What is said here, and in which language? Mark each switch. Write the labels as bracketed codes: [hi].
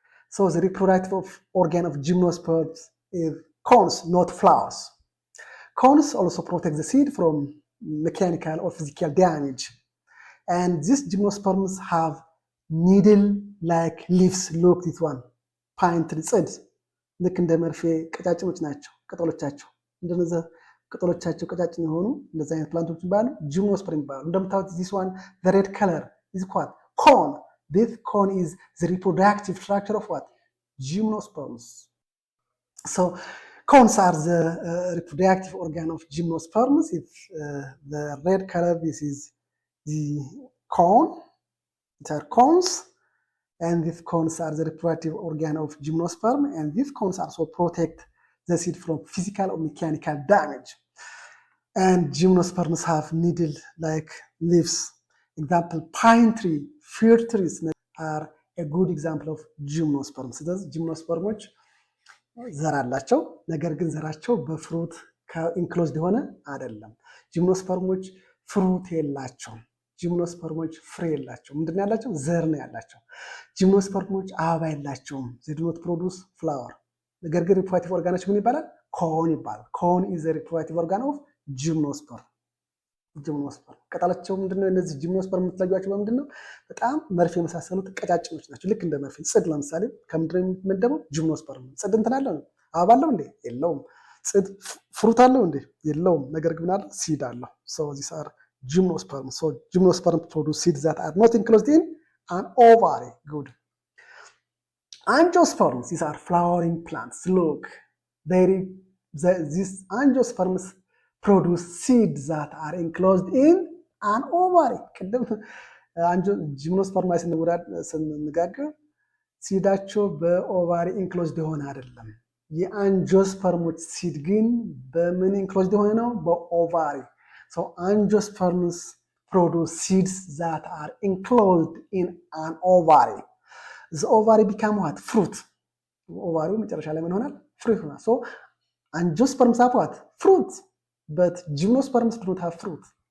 [en] So the reproductive organ of gymnosperms is cones, not flowers. Cones also protect the seed from mechanical or physical damage. And these gymnosperms have needle-like leaves. Look this one. [am] Pine tree ጽድ ልክ እንደ መርፌ ቀጫጭኖች ናቸው ቅጠሎቻቸው። እንደነዚህ ቅጠሎቻቸው ቀጫጭን የሆኑ እንደዚህ አይነት ፕላንቶች ይባላሉ፣ ጂምኖስፐርም ይባላሉ። እንደምታዩት [en] this one, the red color is called cone. This cone is the reproductive structure of what? Gymnosperms. So cones are the reproductive organ of gymnosperms. It's the red color. This is the cone. These are cones. and these cones are the reproductive organ of gymnosperm, and these cones also protect the seed from physical or mechanical damage. And gymnosperms have needle-like leaves. Example, pine tree, fir trees are a good example of gymnosperms. [am] ስለዚህ ጂምኖስፐርሞች ዘር አላቸው፣ ነገር ግን ዘራቸው በፍሩት ኢንክሎዝድ የሆነ አይደለም። ጂምኖስፐርሞች ፍሩት የላቸውም። ጂምኖስፐርሞች ፍሬ የላቸው። ምንድን ነው ያላቸው? ዘር ነው ያላቸው። ጂምኖስፐርሞች አበባ የላቸውም። [en] they do not produce flower። [am] ነገር ግን ሪፕሮዳክቲቭ ኦርጋናቸው ምን ይባላል? ኮን ይባላል። ኮን [en] is the reproductive organ of [am] ጂምኖስፐርም። ቅጠላቸው ምንድነው? እነዚህ ጂምኖስፐርም የምትለዩዋቸው በምንድን ነው? በጣም መርፌ የመሳሰሉት ቀጫጭኖች ናቸው። ልክ እንደ መርፌ። ጽድ ለምሳሌ ከምንድን ነው የሚመደበው? ጂምኖስፐርም። ጽድ እንትን አለው? አበባ አለው እንዴ? የለውም። ጽድ ፍሩት አለው እንዴ? የለውም። ነገር ግን አለ ሲድ አለው። [en] so these are gymnosperms. So gymnosperms produce seeds that are not enclosed in an ovary. Good. Angiosperms, these are flowering plants. Look, these angiosperms produce seeds that are enclosed in an ovary. [am] ቅድም ጂምኖስፐርም ስንነጋገር ሲዳቸው በኦቫሪ ኢንክሎዝድ የሆነ አይደለም። የአንጂኦስፐርሞች ሲድ ግን በምን ኢንክሎዝድ የሆነ ነው? [en] በኦቫሪ። So angiosperms produce seeds that are enclosed in an ovary. The ovary become what? Fruit. [am] ኦቫሪው መጨረሻ ላይ ምን ይሆናል? ፍሩት ይሆናል። [en] So angiosperms have what? Fruit. But gymnosperms do not have fruit.